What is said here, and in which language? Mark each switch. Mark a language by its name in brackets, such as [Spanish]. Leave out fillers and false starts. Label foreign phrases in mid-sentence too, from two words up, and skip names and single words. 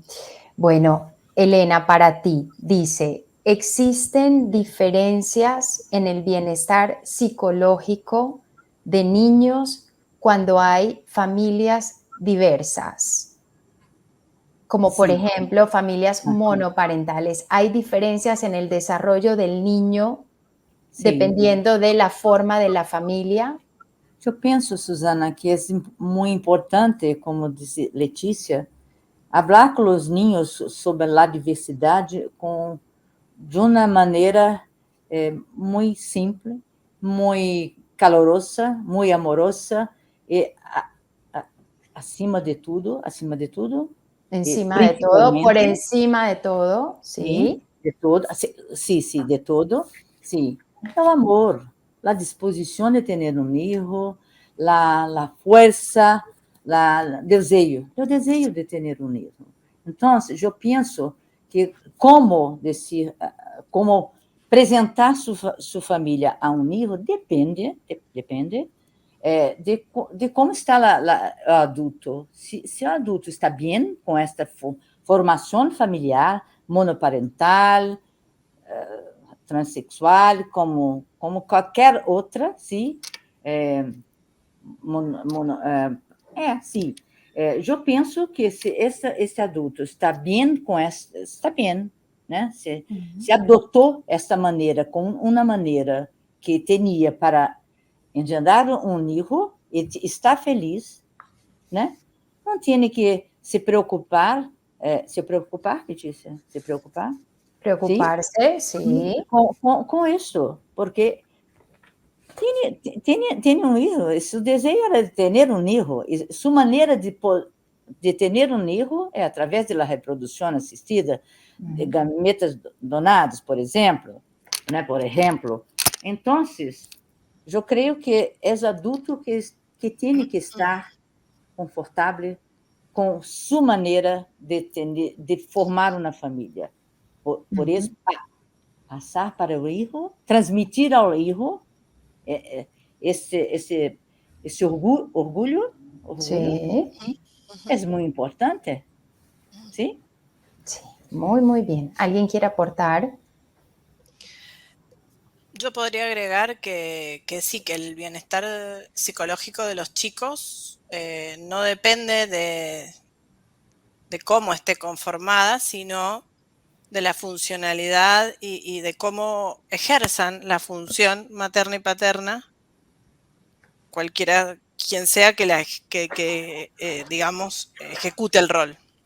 [Spanish] Bueno, Elena, para ti, dice, ¿existen diferencias en el bienestar psicológico de niños cuando hay familias diversas? Como por ejemplo, familias monoparentales. ¿Hay diferencias en el desarrollo del niño dependiendo de la forma de la familia? [Portuguese] Eu penso, Susana, que é muito importante, como disse Letícia, falar com os ninhos sobre a diversidade de uma maneira muito simples, muito calorosa, muito amorosa e acima de tudo, [Spanish] Encima de todo, por encima de todo, sí. De todo, sí, de todo, Sí, el amor, la disposición de tener un hijo, la fuerza, el deseo de tener un hijo. Entonces, yo pienso que cómo decir, cómo presentar su familia a un hijo depende de cómo está el adulto. Si el adulto está bien con esta formación familiar, monoparental, [Portuguese] transexual, como qualquer outra, sim. Sim. Eu penso que se esse adulto está bem com essa, está bem, né? Se adotou esta maneira, com uma maneira que tinha para engendrar um filho, e está feliz, né? Não tem que se preocupar, Letícia? Se preocupar? [Spanish] Preocuparse, sí. [Portuguese] Com isso, porque tem um hijo, su desejo era de ter um hijo, e sua maneira de ter um hijo é através da reprodução assistida, de gametas donados, por exemplo, né? Então, eu creio que é adulto que tem que estar confortável com sua maneira de formar uma família. Por isso, passar para o hijo, transmitir ao hijo esse orgulho [Spanish] Sí, [Portuguese] é muito importante, ¿sí? [Spanish] sí, muy, muy bien. ¿Alguien quiere aportar? Yo podría agregar que sí, que el bienestar psicológico de los chicos no depende de cómo esté conformada, sino de la funcionalidad y de cómo ejerzan la función materna y paterna, cualquiera, quien sea que digamos, ejecute el rol.